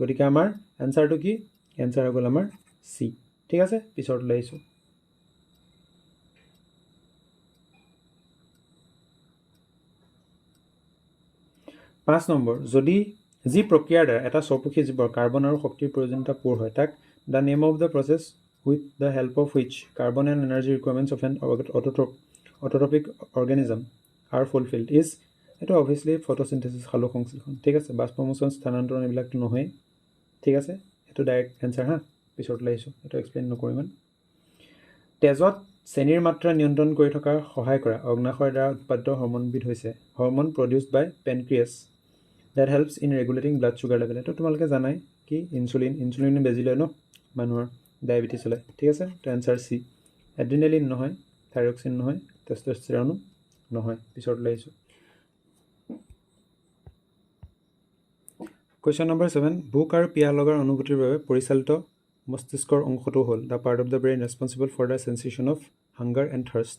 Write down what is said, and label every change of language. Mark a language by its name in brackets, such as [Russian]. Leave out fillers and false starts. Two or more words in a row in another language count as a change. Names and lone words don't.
[Assamese] গতিকে আমাৰ এনচাৰটো কি, এনচাৰ হৈ গ'ল আমাৰ চি, ঠিক আছে। পিছত লৈ আহিছোঁ। পাঁচ নম্বৰ, যদি যি প্ৰক্ৰিয়াৰ দ্বাৰা এটা স্বপোষী জীৱৰ কাৰ্বন আৰু শক্তিৰ প্ৰয়োজনীয়তা পূৰ হয়, তাক [English] the name of the process with the help of which carbon and energy requirements of an autotrophic organism are fulfilled is, [Assamese] এইটো অভিয়াছলি ফটোচিনথেচিছ, সালোক সংশ্লেষণ, ঠিক আছে। বাষ্পমোচন, স্থানান্তৰণ, এইবিলাকতো নহয়েই, ঠিক আছে। এইটো [English] direct answer [Assamese] হা, পিছত লৈ আহিছোঁ, এইটো এক্সপ্লেইন নকৰোঁ ইমান। তেজত চেনিৰ মাত্ৰা নিয়ন্ত্ৰণ কৰি থকাৰ সহায় কৰা অগ্নাশয়ৰ দ্বাৰা উৎপাদিত হৰম'নবিধ হৈছে [English] hormone produced by pancreas that helps in regulating blood sugar level. [Assamese] এইটো তোমালোকে জানাই কি, ইনচুলিন বেজি লয় ন মানুহৰ, ডায়েবেটিছ হ'লে, ঠিক আছে। তো এনচাৰ চি। এড্ৰিনেলিন নহয়, থাইৰক্সিন নহয়, টেষ্টষ্টেৰনো নহয়। পিছত লৈ আহিছোঁ। কুৱেশ্যন নম্বৰ 7, ভোক আৰু পিয়াহ লগাৰ অনুভূতিৰ বাবে পৰিচালিত মস্তিষ্কৰ অংশটো হ'ল [English] the part of the brain responsible for the sensation of hunger and thirst.